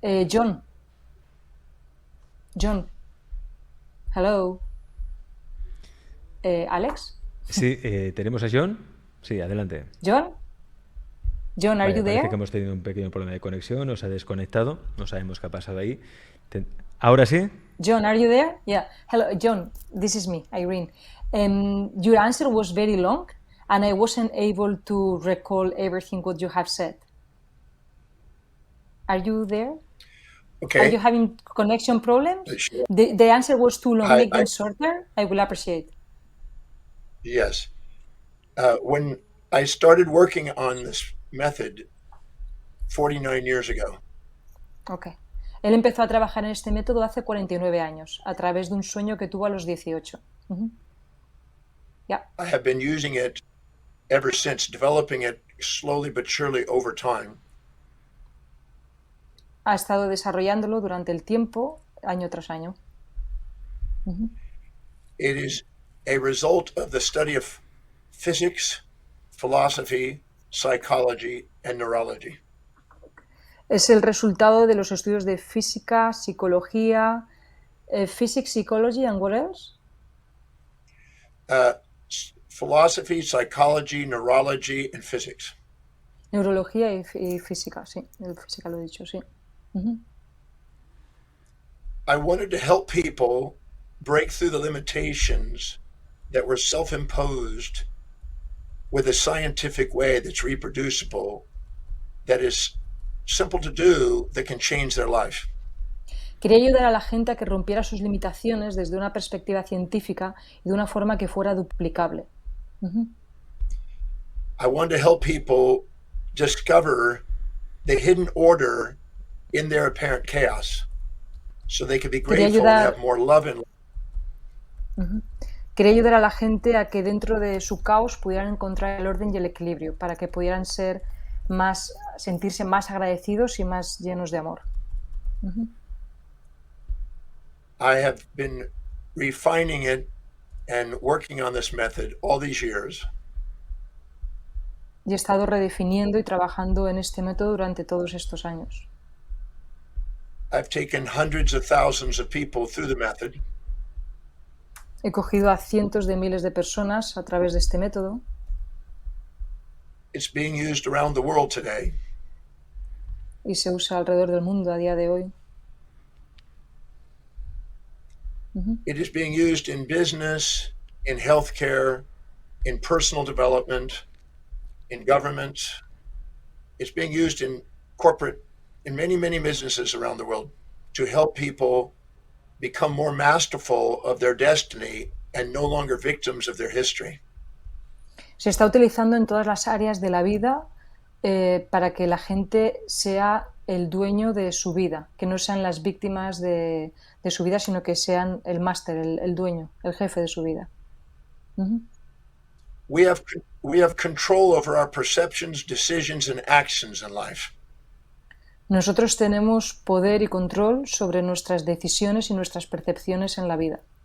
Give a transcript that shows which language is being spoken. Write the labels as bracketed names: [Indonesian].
[English] John, hello. [Spanish] ¿Alex? Sí, ¿tenemos a John? Sí, adelante. [English] John, are you there? [Spanish] que hemos tenido un pequeño problema de conexión, nos ha desconectado, no sabemos qué ha pasado ahí. ¿Ahora sí? [English] John, are you there? Yeah. Hello, John, this is me, Irene. Your answer was very long and I wasn't able to recall everything what you have said. Are you there? Okay. Are you having connection problems? Sure. The answer was too long. Make I- them shorter. I will appreciate. Yes. When I started working on this method 49 years ago. Ok. [Spanish] Él empezó a trabajar en este método hace 49 años, a través de un sueño que tuvo a los 18. [English] Yeah. I have been using it ever since, developing it slowly but surely over time. [Spanish] Ha estado desarrollándolo durante el tiempo, año tras año. [English] It is a result of the study of physics, philosophy, psychology, and neurology. [Spanish] Es el resultado de los estudios de física, psicología, [English] physics, psychology, and what else? Philosophy, psychology, neurology, and physics. [Spanish] Neurología y física, sí. El física lo he dicho, sí. [English] I wanted to help people break through the limitations that were self-imposed with a scientific way that's reproducible, that is simple to do, that can change their life. [Spanish] Quería ayudar a la gente a que rompiera sus limitaciones desde una perspectiva científica y de una forma que fuera duplicable. [English] I wanted to help people discover the hidden order in their apparent chaos, so they could be grateful and have more love in life. [Spanish] Quería ayudar a la gente a que dentro de su caos pudieran encontrar el orden y el equilibrio, para que pudieran sentirse más agradecidos y más llenos de amor. [English] I have been refining it and working on this method all these years. [Spanish] Y he estado redefiniendo y trabajando en este método durante todos estos años. [English] I've taken hundreds of thousands of people through the method. [Spanish] He cogido a cientos de miles de personas a través de este método. [English] It's being used around the world today. [Spanish] Y se usa alrededor del mundo a día de hoy. [English] It is being used in business, in healthcare, in personal development, in government. It's being used in corporate, in many, many businesses around the world to help people become more masterful of their destiny and no longer victims of their history. [Spanish] Se está utilizando en todas las áreas de la vida para que la gente sea el dueño de su vida, que no sean las víctimas de su vida, sino que sean el máster, el dueño, el jefe de su vida. [English] We have control over our perceptions, decisions, and actions in life. [Spanish] Nosotros tenemos poder y control sobre nuestras decisiones y nuestras percepciones en la vida.